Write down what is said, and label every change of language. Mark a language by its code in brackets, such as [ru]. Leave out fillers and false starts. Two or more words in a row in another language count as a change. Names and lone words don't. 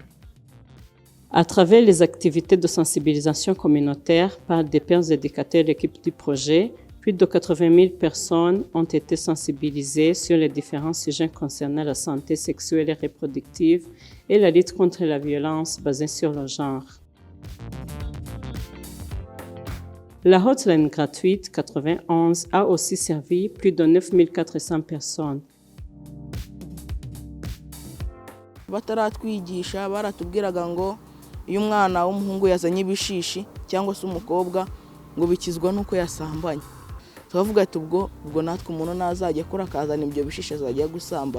[fr] À travers les activités de sensibilisation communautaire par des pairs éducateurs de l'équipe du projet, plus de 80 000 personnes ont été sensibilisées sur les différents sujets concernant la santé sexuelle et reproductive et la lutte contre la violence basée sur le genre. La hotline gratuite 91 a aussi servi plus de 9 400 personnes. [rw] Bataratwigisha baratubwiraga ngo iyo umwana w'umuhungu yazanye ibishishi cyangwa se umukobwa ngo bikizwa nuko yasambanye. Tuvuga ati ubwo natwe umuntu nazajya akora akazana ibyo bishishi azajya gusambana.